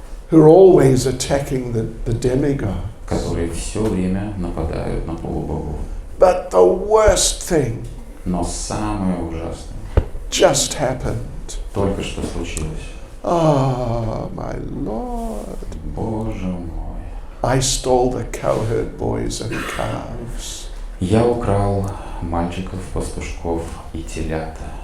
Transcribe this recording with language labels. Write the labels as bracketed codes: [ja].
[en] who are always attacking the demigods. [ru] которые все время нападают на полубогов. [en] But the worst thing [ru] Но самое ужасное [en] just happened. [ru] только что случилось. [en] Ah, my Lord. [ru] Боже мой. [en] I stole the cowherd boys and calves. [ru] Я украл мальчиков, пастушков и телята.